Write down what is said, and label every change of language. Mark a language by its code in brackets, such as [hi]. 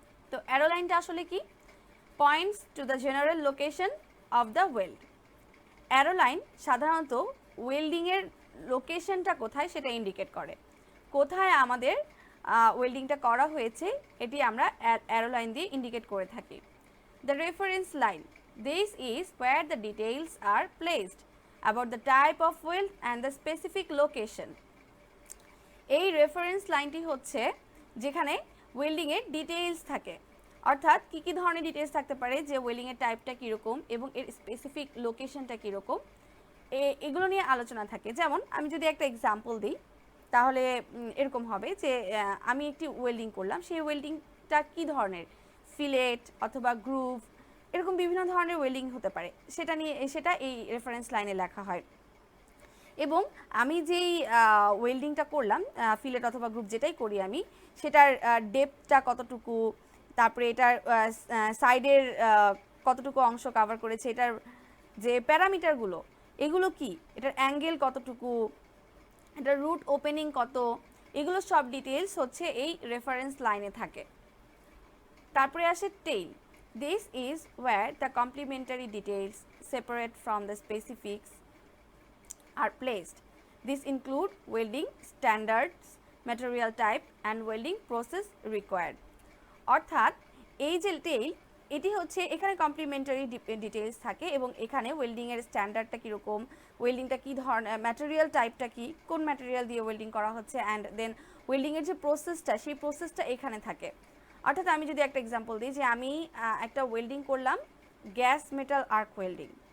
[bn] তো অ্যারো লাইনটা আসলে কি? [en] Points to the general location of the weld. [bn] Arrow line সাধারণত ওয়েল্ডিংয়ের লোকেশনটা কোথায় সেটা ইন্ডিকেট করে, কোথায় আমাদের ওয়েল্ডিংটা করা হয়েছে এটি আমরা অ্যারো লাইন দিয়ে ইন্ডিকেট করে থাকি। [en] The reference line, this is where the details are placed about the type of weld and the specific location. [bn] এই রেফারেন্স লাইনটি হচ্ছে যেখানে ওয়েল্ডিংয়ের ডিটেইলস থাকে, অর্থাৎ কী ধরনের ডিটেইলস থাকতে পারে, যে ওয়েল্ডিংয়ের টাইপটা কীরকম এবং এর স্পেসিফিক লোকেশনটা কীরকম, এগুলো নিয়ে আলোচনা থাকে। যেমন আমি যদি একটা এক্সাম্পল দিই তাহলে এরকম হবে যে আমি একটি ওয়েল্ডিং করলাম, সেই ওয়েল্ডিংটা কী ধরনের, ফিলেট অথবা গ্রুভ, এরকম বিভিন্ন ধরনের ওয়েল্ডিং হতে পারে, সেটা এই রেফারেন্স লাইনে লেখা হয়। এবং আমি যেই ওয়েল্ডিংটা করলাম, ফিলেট অথবা গ্রুপ যেটাই করি আমি, সেটার ডেপথটা কতটুকু, তারপরে এটার সাইডের কতটুকু অংশ কভার করেছে, এটার যে প্যারামিটারগুলো এগুলো কি, এটার অ্যাঙ্গেল কতটুকু, এটার রুট ওপেনিং কত, এগুলো সব ডিটেলস হচ্ছে এই রেফারেন্স লাইনে থাকে। তারপরে আসে tail. [en] This is where the complementary details separate from the specifics are placed. These include welding standards, material type and welding process required. [bn] অর্থাৎ এই যে টেইল, এটি হচ্ছে এখানে কমপ্লিমেন্টারি ডিটেইলস থাকে এবং এখানে ওয়েল্ডিংয়ের স্ট্যান্ডার্ডটা কীরকম, ওয়েল্ডিংটা কী ধরনের, ম্যাটেরিয়াল টাইপটা কী, কোন ম্যাটেরিয়াল দিয়ে ওয়েল্ডিং করা হচ্ছে, অ্যান্ড দেন ওয়েল্ডিংয়ের যে প্রসেসটা, সেই প্রসেসটা এখানে থাকে। অর্থাৎ আমি যদি একটা এক্সাম্পল দিই যে আমি একটা ওয়েল্ডিং করলাম গ্যাস মেটাল আর্ক ওয়েল্ডিং।